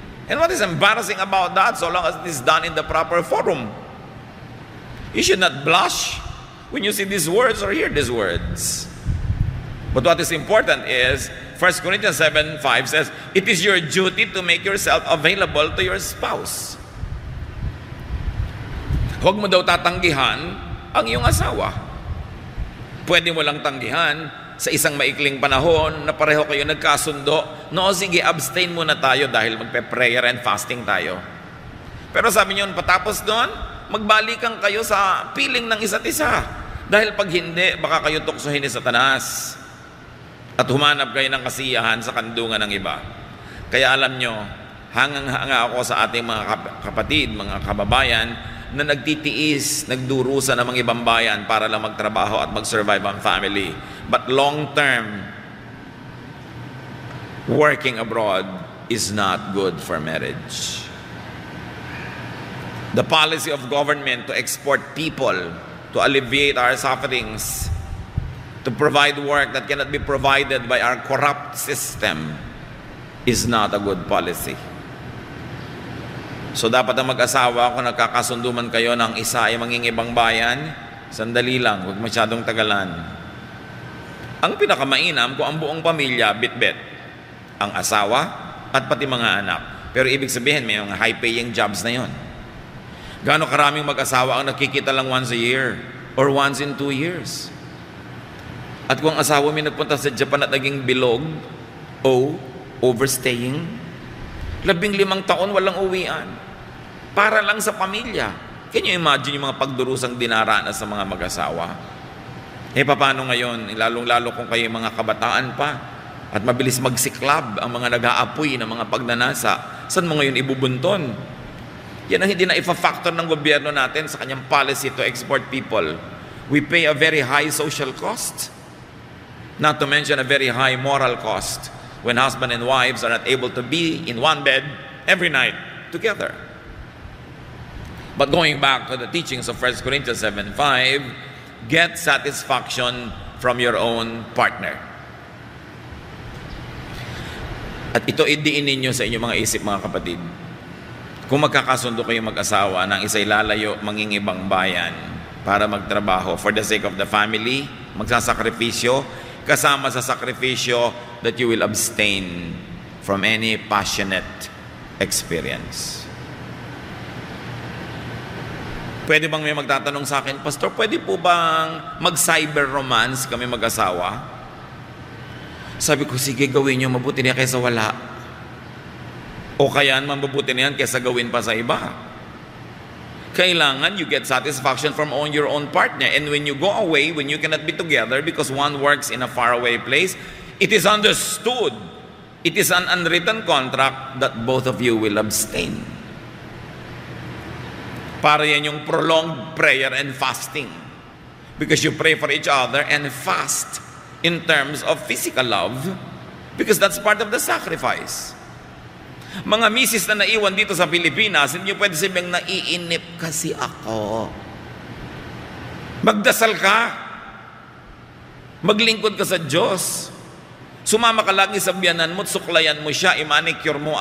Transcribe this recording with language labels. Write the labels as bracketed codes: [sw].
[en] And what is embarrassing about that, so long as it is done in the proper forum? You should not blush when you see these words or hear these words. But what is important is 1 Corinthians 7:5 says, it is your duty to make yourself available to your spouse. [tl] Huwag mo daw tatanggihan ang iyong asawa. Pwede mo lang tanggihan sa isang maikling panahon na pareho kayo nagkasundo. No, sige, abstain muna tayo dahil magpe- [en] prayer and fasting [tl] tayo. Pero sabi niyo, patapos doon, magbalikan kayo sa piling ng isa't isa. Dahil pag hindi, baka kayo tuksohin ni Satanas at humanap kayo ng kasiyahan sa kandungan ng iba. Kaya alam nyo, hangang-hanga ako sa ating mga kapatid, mga kababayan, na nagtitiis, nagdurusa ng mga ibang bayan para lang magtrabaho at mag-survive ang family. [en] But long-term, working abroad is not good for marriage. The policy of government to export people, to alleviate our sufferings, to provide work that cannot be provided by our corrupt system is not a good policy. [tl] So dapat ang mag-asawa, kung nagkakasunduman kayo ng isa ay mangingibang bayan, sandali lang, huwag masyadong tagalan. Ang pinakamainam kung ang buong pamilya bit-bit, ang asawa at pati mga anak. Pero ibig sabihin, may mga [en] high-paying jobs [tl] na yon. Gaano karaming mag-asawa ang nakikita lang [en] once a year or once in 2 years? [tl] At kung ang asawa may nagpunta sa Japan at naging bilog o overstaying, 15 taon walang uwian para lang sa pamilya. [en] Can you imagine [tl] yung mga pagdurusang dinaranas sa mga mag-asawa? Paano ngayon? Lalong-lalo kung kayo mga kabataan pa at mabilis magsiklab ang mga nag-aapoy ng mga pagnanasa. Saan mo ngayon ibubunton? Yan ang hindi na ifa-factor ng gobyerno natin sa kanyang [en] policy to export people. We pay a very high social cost, not to mention a very high moral cost, when husband and wives are not able to be in one bed every night together. But going back to the teachings of 1 Corinthians 7:5, get satisfaction from your own partner. [tl] At ito idiin ninyo sa inyong mga isip, mga kapatid. Kung magkakasundo kayo mag-asawa ng isa'y lalayo mangingibang bayan para magtrabaho [en] for the sake of the family, [tl] magsasakripisyo, kasama sa sakripisyo [en] that you will abstain from any passionate experience. [tl] Pwede bang may magtatanong sa akin, Pastor, pwede po bang mag-cyber romance kami mag-asawa? Sabi ko, sige, gawin nyo, mabuti niya kaysa wala. O kaya mabubuti na yan kaysa gawin pa sa iba. [en] Kailangan you get satisfaction from your own partner. And when you go away, when you cannot be together because one works in a faraway place, it is understood, it is an unwritten contract that both of you will abstain. [tl] Para yan yung [en] prolonged prayer and fasting. Because you pray for each other and fast in terms of physical love, because that's part of the sacrifice. [tl] Mga misis na naiwan dito sa Pilipinas, hindi nyo pwede sabihin, naiinip kasi ako. Magdasal ka. Maglingkod ka sa Diyos. Sumama ka lagi sa biyanan mo, suklayan mo siya, i-manicure mo.